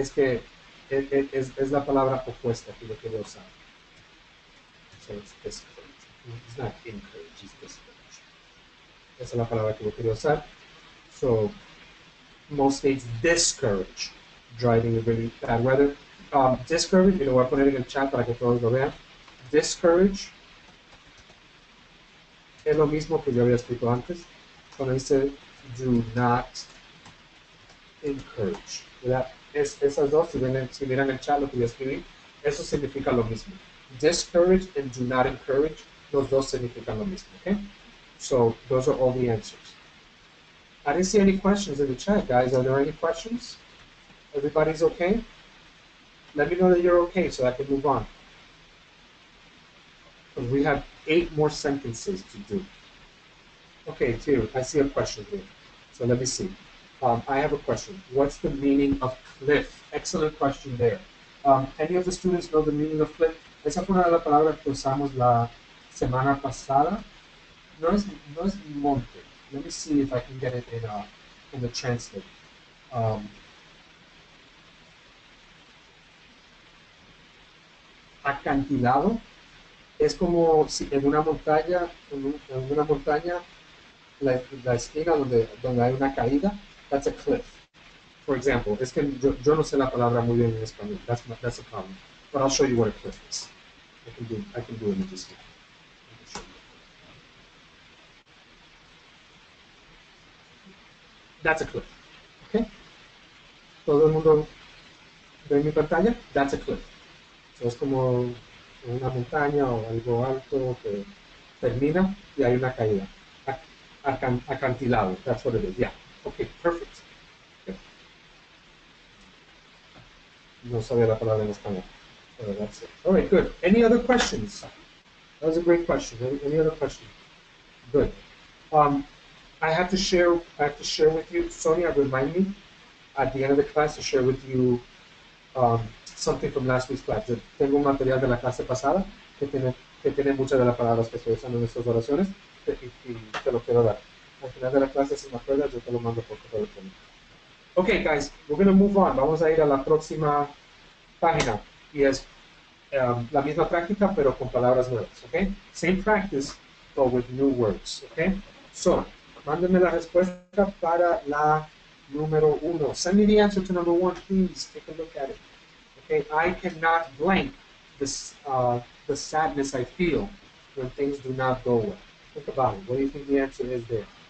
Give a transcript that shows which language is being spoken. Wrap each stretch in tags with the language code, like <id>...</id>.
<es>Es que es la palabra opuesta que yo quiero usar.</es> <en>So it's discourage. It's not encourage, it's discourage.</en> <es>Esa es la palabra que yo quiero usar.</es> <en>So most states discourage driving in really bad weather.</en> <es>Discourage, y lo voy a poner en el chat para que todos lo vean. Discourage es lo mismo que yo había escrito antes. Cuando dice</es> <en>do not encourage.</en> <es>¿Verdad? Esas dos, si miran el chat lo que yo escribí, eso significa lo mismo.</es> <en>Discourage and do not encourage,</en> <es>los dos significan lo mismo.</es> <en>Okay? So those are all the answers. I didn't see any questions in the chat, guys. Are there any questions? Everybody's okay? Let me know that you're okay so I can move on. Because we have 8 more sentences to do. Okay, Tiru, I see a question here. So let me see. I have a question. What's the meaning of cliff? Excellent question there. Any of the students know the meaning of cliff?</en> <es>Esa fue una de las palabras que usamos la semana pasada. No es monte.</es> <en>Let me see if I can get it in the translate.</en> <es>Acantilado es como si en una montaña, la esquina donde hay una caída.</es> <en>That's a cliff. For example,</en> <es>es que yo no sé la palabra muy bien en español.</es> <en>That's a problem. But I'll show you what a cliff is. I can do images here. That's a cliff. Okay?</en> <es>Todo el mundo ve mi pantalla?</es> <en>That's a cliff.</en> <es>So es como una montaña o algo alto que termina y hay una caída. Acantilado.</es> <en>That's what it is. Yeah. Okay, perfect. Okay.</en> <es>No sabía la palabra en español.</es> <en>That's it. All right, good. Any other questions? That was a great question. Any other questions? Good. I have to share with you, Sonia, remind me at the end of the class to share with you something from last week's class.</en> <es>Yo tengo un material de la clase pasada que tiene muchas de las palabras que estoy usando en estas oraciones y te lo quiero dar. Al final de la clase, si me acuerdas, yo te lo mando por correo electrónico.</es> <en>Okay, guys, we're going to move on.</en> <es>Vamos a ir a la próxima página y es la misma práctica pero con palabras nuevas.</es> <en>Okay? Same practice but with new words. Okay?</en> <es>So, mándenme la respuesta para la número 1.</es> <en>Send me the answer to number 1, please. Take a look at it. Okay, I cannot blank this, the sadness I feel when things do not go well. Think about it. What do you think the answer is there?</en>